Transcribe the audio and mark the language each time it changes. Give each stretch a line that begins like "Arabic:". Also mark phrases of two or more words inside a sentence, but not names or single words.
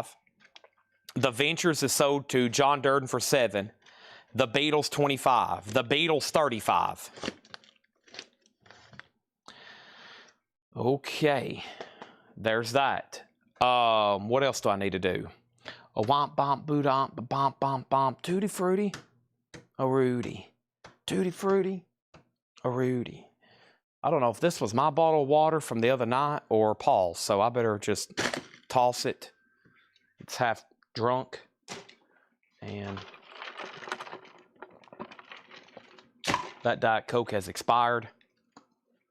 English: The Ventures is sold to John Durden for $7. The Beatles $25. The Beatles $35. Okay, there's that. What else do I need to do? A womp bomp boot omp bomp bomp bomp tutti frutti, a Rudy, tutti frutti, a Rudy. I don't know if this was my bottle of water from the other night or Paul's, so I better just toss it. It's half drunk, and that Diet Coke has expired.